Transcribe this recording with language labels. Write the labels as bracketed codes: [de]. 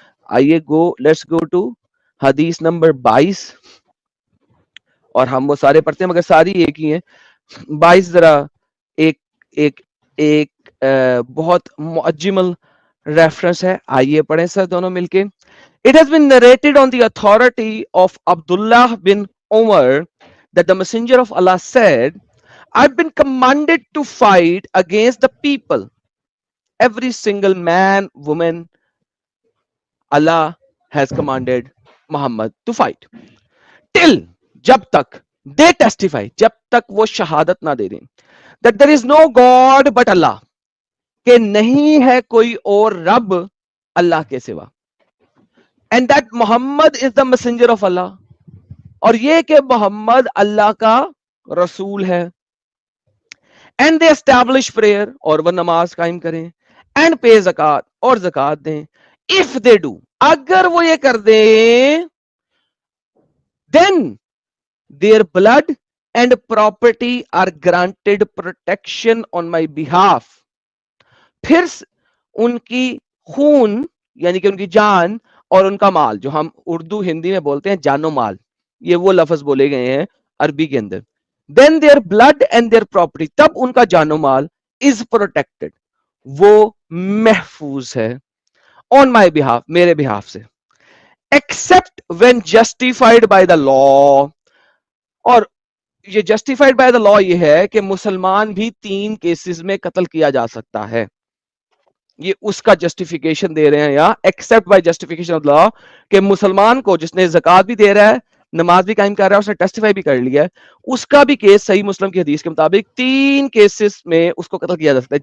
[ur] آئیے [en] let's go to [ur] حدیث number 22, اور ہم وہ سارے پڑھتے ہیں مگر ساری ایک ہی ہیں. 22 ذرا ایک ایک ایک بہت معجمل ریفرنس ہے, آئیے پڑھیں سر دونوں مل کے. [en] It has been narrated on the authority of Abdullah bin Umar that the messenger of Allah said, I've been commanded to fight against the people, every single man, woman. Allah has commanded Muhammad to fight till [ur] جب تک [en] they testify, [ur] جب تک وہ شہادت نہ دے دیں, [en] that there is no God but Allah, [ur] کہ نہیں ہے کوئی اور رب اللہ کے سوا, [en] and that Muhammad is the messenger of Allah, [ur] اور یہ کہ محمد اللہ کا رسول ہے. [en] And they establish prayer, [ur] اور وہ نماز قائم کریں, [en] and pay [ur] زکات, اور زکات دیں. [en] If they do, [ur] اگر وہ یہ کر دیں, [en] then their blood and property are granted protection on my behalf. [ur] پھر ان کی خون یعنی کہ ان کی جان اور ان کا مال, جو ہم اردو ہندی میں بولتے ہیں جان و مال, یہ وہ لفظ بولے گئے ہیں عربی کے اندر. [en] Then their blood and their property, [ur] تب ان کا جان و مال [en] is protected, [ur] وہ محفوظ ہے, [en] on my behalf, [ur] میرے [en] behalf سے, except when justified by the law. [ur] اور یہ [en] justified by the law [ur] یہ ہے کہ مسلمان بھی 3 کیسز میں قتل کیا جا سکتا ہے. یہ اس کا جسٹیفیکیشن دے رہے ہیں یا accept by justification of law, کہ مسلمان کو جس نے زکات بھی دے رہا ہے, نماز بھی قائم کر رہا ہے, اس نے ٹیسٹیفائی بھی کر لیا ہے, اس کا بھی کیس صحیح مسلم کی حدیث کے مطابق 3 کیسز میں اس کو قتل کیا جا سکتا ہے.